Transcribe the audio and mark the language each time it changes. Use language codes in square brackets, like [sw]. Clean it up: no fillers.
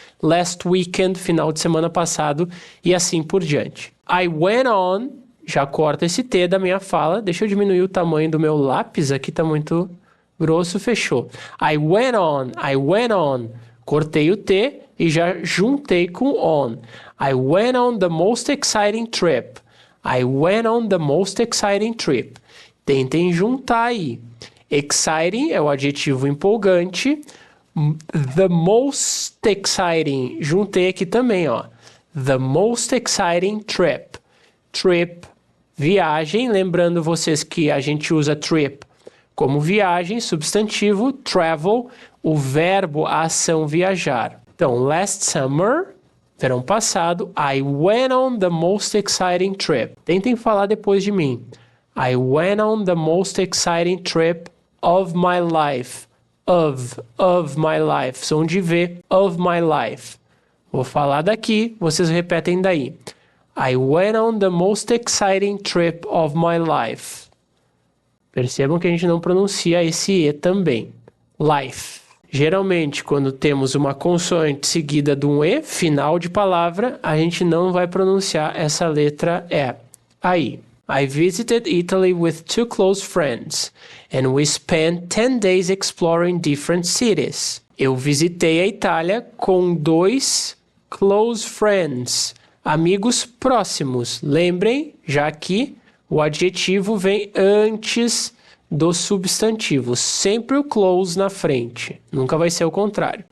[en] Last weekend, [pt] final de semana passado. E assim por diante. [en] I went on, [pt] já corta esse T da minha fala. Deixa eu diminuir o tamanho do meu lápis, aqui tá muito grosso, fechou. [en] I went on. [pt] Cortei o T e já juntei com on. [en] I went on the most exciting trip. I went on the most exciting trip. [pt] Tentem juntar aí. Exciting é o adjetivo empolgante. [en] The most exciting. [pt] Juntei aqui também, ó. [en] The most exciting trip. Trip, viagem. [pt] Lembrando vocês que a gente usa trip como viagem, substantivo, travel, o verbo, a ação viajar. [en] Então, last summer, [pt] verão passado, [en] I went on the most exciting trip. [pt] Tentem falar depois de mim. [en] I went on the most exciting trip of my life. Of my life. [pt] Som de V, [en] of my life. [pt] Vou falar daqui, vocês repetem daí. [en] I went on the most exciting trip of my life. [pt] Percebam que a gente não pronuncia esse E também. Life. Geralmente, quando temos uma consoante seguida de um E, final de palavra, a gente não vai pronunciar essa letra E. Aí. [en] I visited Italy with 2 close friends, and we spent 10 days exploring different cities. [pt] Eu visitei a Itália com 2 [en] close friends, [pt] amigos próximos. Lembrem, já que o adjetivo vem antes do substantivo, sempre o close na frente, nunca vai ser o contrário.